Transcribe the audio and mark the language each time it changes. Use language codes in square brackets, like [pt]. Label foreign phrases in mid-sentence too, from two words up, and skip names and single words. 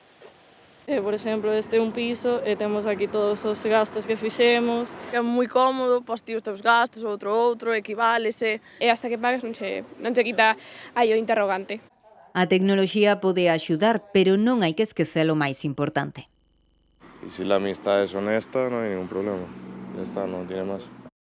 [gl] Por exemplo, este é un piso e temos aquí todos os gastos que fixemos. É moi cómodo, pois ti os teus gastos, outro, equiválese. E hasta que pagues non che quita aí o interrogante. A tecnoloxía pode axudar, pero non hai que esquecer o máis importante. [es] Y si la amistad es honesta, no hay ningún problema. Ya está, no tiene más.